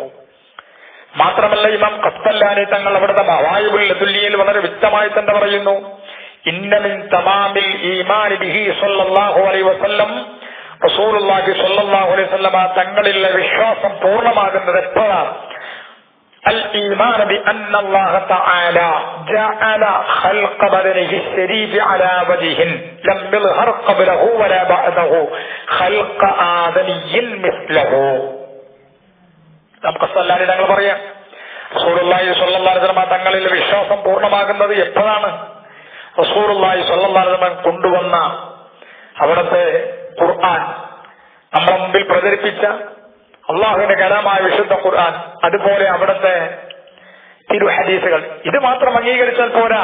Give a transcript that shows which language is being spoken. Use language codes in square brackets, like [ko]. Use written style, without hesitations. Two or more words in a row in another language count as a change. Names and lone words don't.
[ml] മാത്രമല്ല ഇമാം ഖസ്തല്ലാനി തങ്ങൾ അവിടുത്തെ മവായിബുൽ ലദുല്ലിയിൽ വളരെ വ്യക്തമായി തന്നെ പറയുന്നു, [ar] إن من تمام الإيمان به صلى الله عليه وسلم رسول الله صلى الله عليه وسلم [ml] തങ്ങളിലെ വിശ്വാസം പൂർണ്ണമാകുന്നത് എപ്പോഴാണ്? [ar] الإيمان بأن الله تعالى جعل خلق بدنه الشريف على وجه لم يظهر قبله ولا بعده خلق آدمي مثله. [ml] നമുക്ക് സല്ലല്ലാഹു തങ്ങൾ പറയാം, [ar] رسول الله صلى الله عليه وسلم [ml] തങ്ങളിൽ വിശ്വാസം പൂർണ്ണമാകുന്നത് എപ്പോഴാണ്? [ar] رسول الله صلى الله عليه وسلم [ml] കൊണ്ടുവന്ന അവിടുത്തെ ഖുർആൻ, നമ്മുടെ മുമ്പിൽ പ്രചരിപ്പിച്ച അള്ളാഹുവിന്റെ കലാമായ വിശുദ്ധ ഖുർആൻ, അതുപോലെ അവിടുത്തെ തിരു ഹദീസുകൾ, ഇത് മാത്രം അംഗീകരിച്ചാൽ പോരാ.